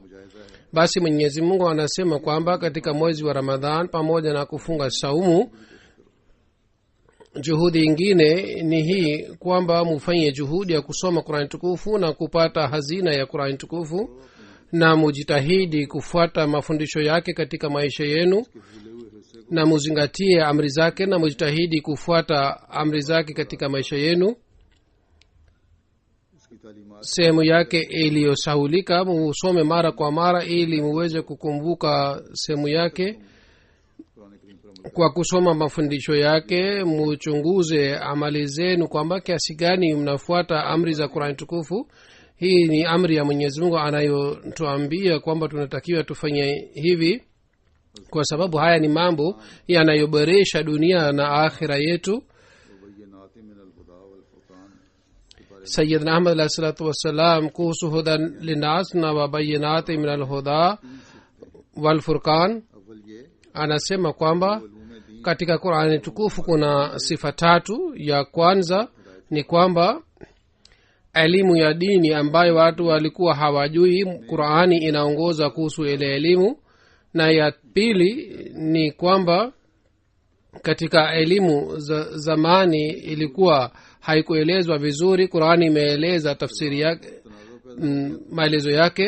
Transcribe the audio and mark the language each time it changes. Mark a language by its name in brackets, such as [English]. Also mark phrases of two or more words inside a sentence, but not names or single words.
[Swahili] Basi Mwenyezi Mungu anasema kwamba katika mwezi wa Ramadhan, pamoja na kufunga saumu, juhudi ingine ni hii kwamba mufanye juhudi ya kusoma Qur'an tukufu na kupata hazina ya Qur'an tukufu, na mujitahidi kufuata mafundisho yake katika maisha yenu, na muzingatie amri zake na mujitahidi kufuata amri zake katika maisha yenu. [Urdu] اس کی تعلیمات [Swahili] Sehemu yake iliyosahulika musome mara kwa mara ili muweze kukumbuka sehemu yake. [Urdu] قرآن کریم پر عمل [Swahili] Kwa kusoma mafundisho yake muchunguze amali zenu kwamba kiasi gani mnafuata amri za Qur'an tukufu. Hii ni amri ya Mwenyezi Mungu anayotuambia kwamba tunatakiwa tufanye hivi, kwa sababu haya ni mambo yanayoboresha dunia na akhira yetu. [Arabic] وبينات من الهدى والفرقان [Urdu] کے بارے [Swahili] Sayyidina Ahmad [Arabic] عليه الصلاة والسلام [Swahili] kuhusu [Arabic] هدى للناس [Swahili] na [Arabic] وبينات من الهدى والفرقان [Urdu] میں اول یہ [Swahili] anasema kwamba [Urdu] علوم دین [Swahili] katika Qur'ani tukufu kuna sifa tatu. Ya kwanza ni kwamba elimu ya dini ambayo watu walikuwa hawajui, Qur'ani inaongoza kuhusu ile elimu. Na ya pili ni kwamba katika elimu za zamani ilikuwa haikuelezwa vizuri, Qur'ani imeeleza tafsiri yake, maelezo yake.